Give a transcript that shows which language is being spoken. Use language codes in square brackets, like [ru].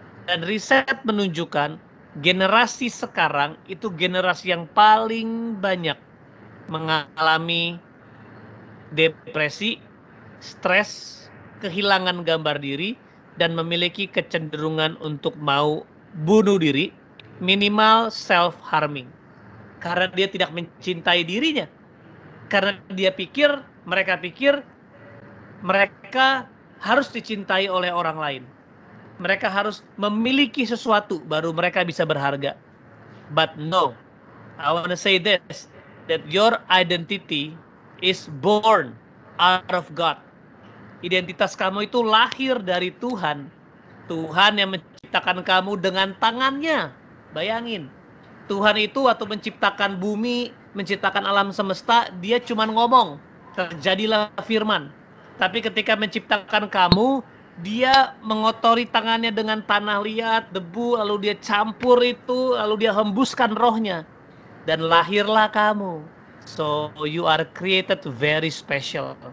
[id] Dan riset menunjukkan generasi sekarang itu generasi yang paling banyak mengalami depresi, stres, kehilangan gambar diri, dan memiliki kecenderungan untuk mau bunuh diri, minimal self-harming. Karena dia tidak mencintai dirinya. Karena mereka pikir mereka harus dicintai oleh orang lain. Mereka harus memiliki sesuatu baru mereka bisa berharga. [en] But no, I want to say this, that your identity is born out of God. [id] Identitas kamu itu lahir dari Tuhan. Tuhan yang menciptakan kamu dengan tangannya. Bayangin, Tuhan itu waktu menciptakan bumi, menciptakan alam semesta, dia cuma ngomong, terjadilah firman. Tapi ketika menciptakan kamu, dia mengotori tangannya dengan tanah liat, debu, lalu dia campur itu, lalu dia hembuskan rohnya. Dan lahirlah kamu. [en] So you are created very special.